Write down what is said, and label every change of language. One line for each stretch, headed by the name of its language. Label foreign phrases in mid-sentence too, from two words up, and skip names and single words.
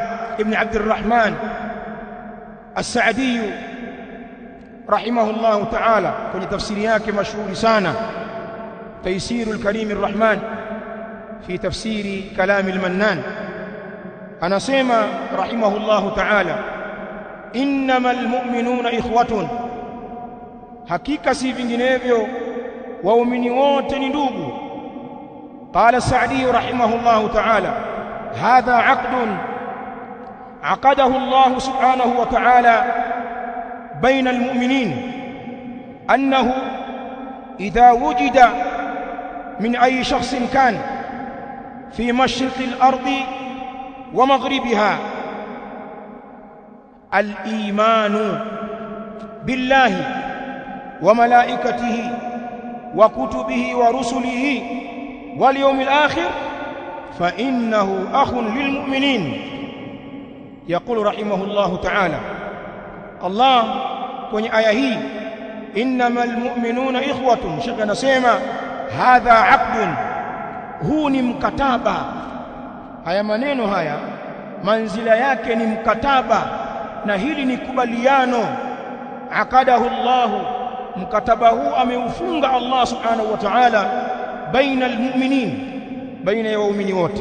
Swahili: ibn Abdurrahman As-Saadi
Arabic: رحمه الله تعالى,
Swahili: kwenye tafsiri yake mashuhuri sana Taysirul Karim Ar-Rahman fi tafsiri Kalam al-Mannan, anasema
Arabic: رحمه الله تعالى، إنما المؤمنون إخوة,
Swahili: hakika si vinginevyo waumini wote ni ndugu.
Arabic: قال السعدي رحمه الله تعالى، هذا عقد عقده الله سبحانه وتعالى بين المؤمنين، أنه إذا وجد من أي شخص كان في مشرق الأرض ومغربها الإيمان بالله وملائكته وكتبه ورسله واليوم الآخر فإنه أخ للمؤمنين. يقول رحمه الله تعالى الله
Swahili: kwenye aya hii,
Arabic: إنما المؤمنون إخوة,
Swahili: shekhe anasema
Arabic: هذا عقد,
Swahili: huu ni mkataba. Haya maneno haya manzila yake ni mkataba, na hili ni kubaliano.
Arabic: عقده الله,
Swahili: mkataba huu ameufunga Allah
Arabic: سبحانه وتعالى بين المؤمنين,
Swahili: baina ya waumini wote.